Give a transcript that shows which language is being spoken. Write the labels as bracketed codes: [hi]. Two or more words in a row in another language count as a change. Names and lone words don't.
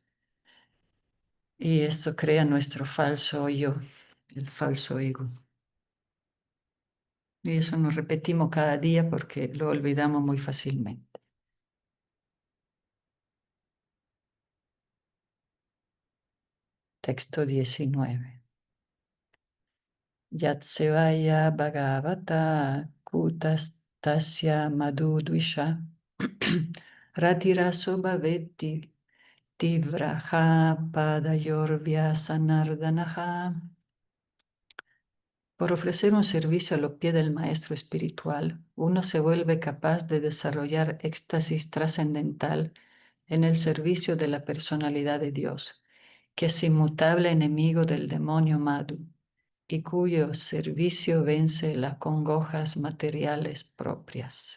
[es] Y esto crea nuestro falso yo, el falso ego. Y eso nos repetimos cada día porque lo olvidamos muy fácilmente. Texto 19. [sa] यत्सेवया भगवत कूटस्तस्य मधुद्विषा रतिरासो भवेत्ति तीव्रः पादयोर्व्य सनार्दनः. [es] Por ofrecer un servicio a los pies del maestro espiritual, uno se vuelve capaz de desarrollar éxtasis trascendental en el servicio de la personalidad de Dios, que es inmutable enemigo del demonio Madhu y cuyo servicio vence las congojas materiales propias.